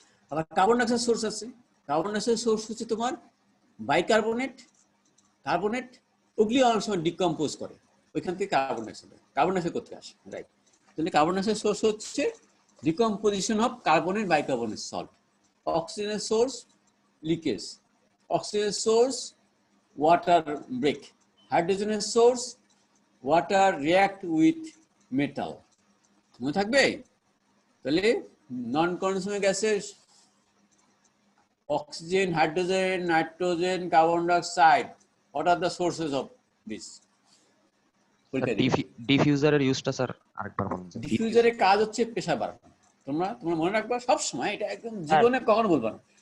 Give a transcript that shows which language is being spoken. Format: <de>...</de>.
<bn>আবার carbon dioxide source আছে। Carbon dioxide source হচ্ছে তোমার বাইকার্বনেট, কার্বনেট, ওগুলি অনেক সময় ডিকম্পোজ করে, ওইখান থেকে কার্বন ডাইঅক্সাইড কোথায় আসে, রাইট? তাহলে কার্বন ডাইঅক্সাইড সোর্স হচ্ছে ডিকম্পোজিশন অফ কার্বনের বাইকার্বনেট সল্ট, অক্সিজেনের সোর্স লিকেজ, অক্সিজেনের সোর্স ওয়াটার ব্রেক, হাইড্রোজেনের source water react with metal. মনে থাকবে? তাহলে নন কন্ডেন্সেবল গ্যাসের oxygen, hydrogen, nitrogen, carbon dioxide.</bn> <en>What are the sources of this?</en> <bn>ডিফিউজারের ইউজটা sir আরেকবার বলুন। ডিফিউজারের কাজ হচ্ছে প্রেসার বাড়ানো। তোমরা মনে রাখবা সব সময়, এটা একদম জীবনে কখনো বলবা না।</bn>